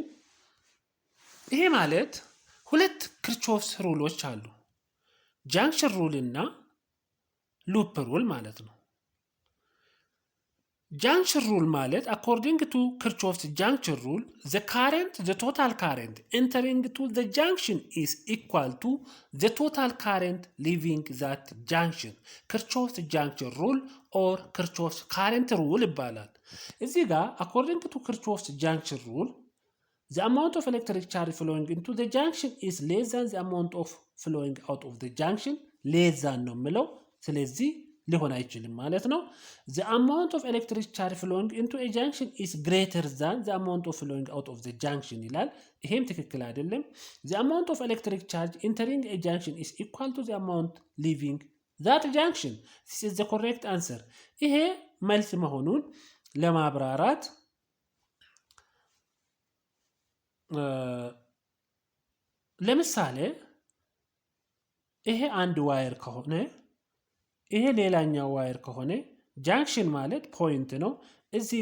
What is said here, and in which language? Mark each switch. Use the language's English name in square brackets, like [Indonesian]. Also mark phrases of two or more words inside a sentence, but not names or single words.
[Amharic] ይሄ ማለት ሁለት ክርቾፍስ ሩሎች አሉ, junction rule እና loop rule ማለት ነው. [English] Junction rule ማለት according to Kirchhoff's junction rule, the total current entering to the junction is equal to the total current leaving that junction. Kirchhoff's junction rule or Kirchhoff's current rule ይባላል. [Amharic] እዚህ ጋር [English] according to Kirchhoff's junction rule, the amount of electric charge flowing into the junction is less than the amount of flowing out of the junction. less than [Amharic] ነው የምለው, ስለዚህ ሊሆን አይችልም ማለት ነው. [English] the amount of electric charge flowing into a junction is greater than the amount of flowing out of the junction ይላል. [Amharic] ይሄም ትክክል አይደለም. [English] the amount of electric charge entering a junction is equal to the amount leaving that junction. this is the correct answer. [Amharic] ይሄ መልስ መሆኑን ለማብራራት ለምሳሌ ይሄ አንድ ዋየር ከሆነ ይሄ ሌላኛው ዋየር ከሆነ ጃንክሽን ማለት ፖይንት ነው። እዚህ